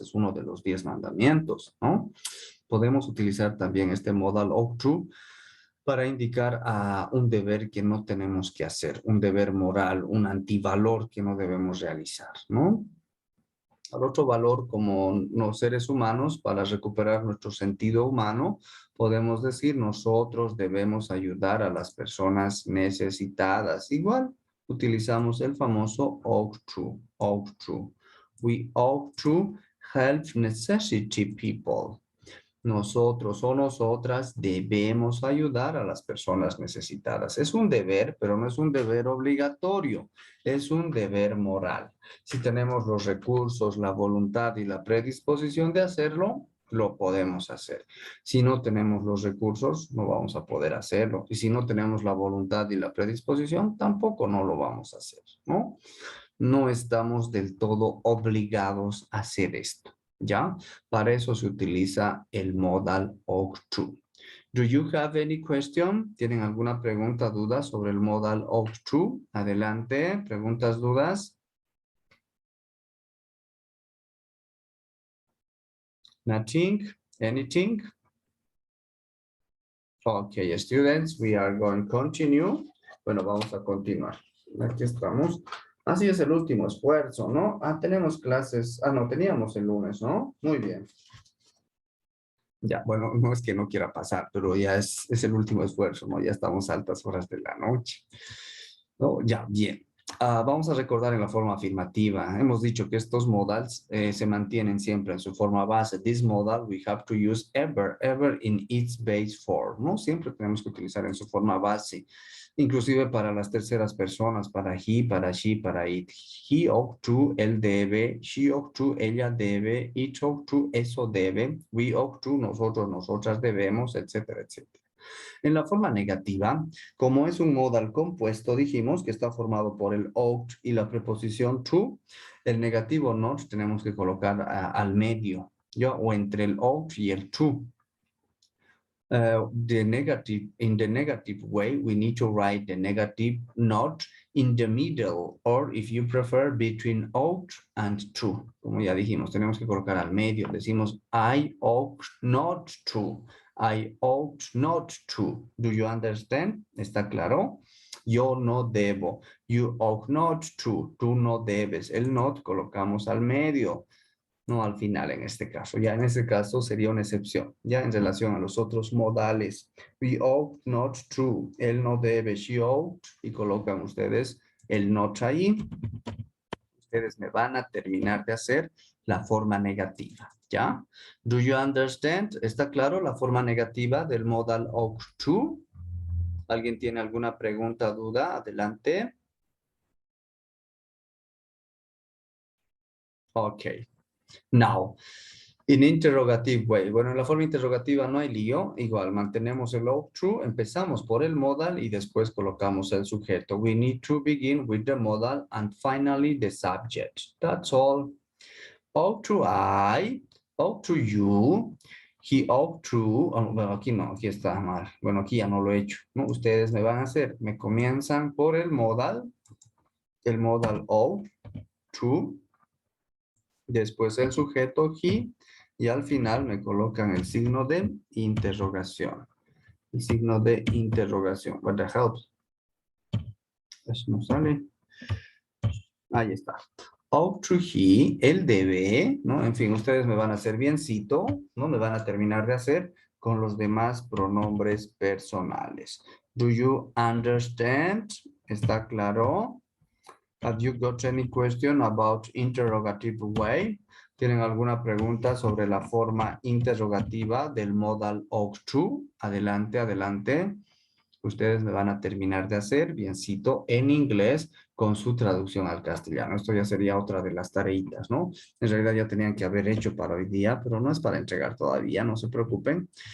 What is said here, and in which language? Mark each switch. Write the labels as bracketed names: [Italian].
[Spanish] Es uno de los 10 mandamientos, ¿no? Podemos utilizar también este modal ought to para indicar a un deber que no tenemos que hacer, un deber moral, un antivalor que no debemos realizar, ¿no? Al otro valor como los seres humanos, para recuperar nuestro sentido humano, podemos decir nosotros debemos ayudar a las personas necesitadas. Igual utilizamos el famoso ought to, ought to. [English] We ought to help necessity people. [Spanish] Nosotros o nosotras debemos ayudar a las personas necesitadas. Es un deber, pero no es un deber obligatorio, es un deber moral. Si tenemos los recursos, la voluntad y la predisposición de hacerlo, lo podemos hacer. Si no tenemos los recursos, no vamos a poder hacerlo. Y si no tenemos la voluntad y la predisposición, tampoco no lo vamos a hacer, ¿no? No estamos del todo obligados a hacer esto. ¿Ya? Para eso se utiliza el modal ought to. [English] Do you have any question? [Spanish] ¿Tienen alguna pregunta, duda sobre el modal ought to? Adelante, preguntas, dudas. [English] Nothing? Anything? Okay, students, we are going to continue. [Spanish] Bueno, vamos a continuar. Aquí estamos. Así es el último esfuerzo, ¿no? Ah, tenemos clases. Ah, no, teníamos el lunes, ¿no? Muy bien. Ya, bueno, no es que no quiera pasar, pero ya es el último esfuerzo, ¿no? Ya estamos a altas horas de la noche. ¿No? Ya, bien. Vamos a recordar en la forma afirmativa. Hemos dicho que estos modals se mantienen siempre en su forma base. [English] This modal we have to use ever in its base form, ¿no? [Spanish] Siempre tenemos que utilizar en su forma base. Inclusive para las terceras personas, para he, para she, para it. [English] He ought to, [Spanish] él debe. [English] She ought to, [Spanish] ella debe. [English] It ought to, [Spanish] eso debe. [English] We ought to, [Spanish] nosotros, nosotras debemos, etcétera, etcétera. En la forma negativa, como es un modal compuesto, dijimos que está formado por el ought y la preposición to. El negativo not tenemos que colocar al medio, ¿ya? O entre el ought y el to. [English] In the negative way, we need to write the negative not in the middle, or if you prefer, between ought and to. [Spanish] Como ya dijimos, tenemos que colocar al medio. Decimos, [English] I ought not to. I ought not to. Do you understand? [Spanish] ¿Está claro? Yo no debo. [English] You ought not to. [Spanish] Tú no debes. El not colocamos al medio. No al final en este caso. Ya en este caso sería una excepción. Ya en relación a los otros modales. [English] We ought not to. [Spanish] Él no debe. [English] She ought. [Spanish] Y colocan ustedes el not ahí. Ustedes me van a terminar de hacer la forma negativa. ¿Ya? [English] Do you understand? [Spanish] ¿Está claro la forma negativa del modal ought to? ¿Alguien tiene alguna pregunta, duda? Adelante. [English] Ok. Now, in interrogative way. [Spanish] Bueno, en la forma interrogativa no hay lío. Igual, mantenemos el ought to. Empezamos por el modal y después colocamos el sujeto. [English] We need to begin with the modal and finally the subject. That's all. Ought to I. Ought to you. He ought to. [Spanish] Oh, bueno, aquí no, aquí está mal. Bueno, aquí ya no lo he hecho. ¿No? Ustedes me van a hacer. Me comienzan por el modal. El modal ought to. Después el sujeto he y al final me colocan el signo de interrogación. El signo de interrogación. [English] What the hell? [Spanish] Eso no sale. Ahí está. [English] Ought to he, [Spanish] él debe, [English] ¿no? [Spanish] En fin, ustedes me van a hacer biencito, ¿no? Me van a terminar de hacer con los demás pronombres personales. [English] Do you understand? [Spanish] ¿Está claro? [English] Have you got any question about interrogative way? [Spanish] ¿Tienen alguna pregunta sobre la forma interrogativa del modal ought to? Adelante, adelante. Ustedes me van a terminar de hacer, biencito, en inglés con su traducción al castellano. Esto ya sería otra de las tareitas, ¿no? En realidad ya tenían que haber hecho para hoy día, pero no es para entregar todavía, no se preocupen.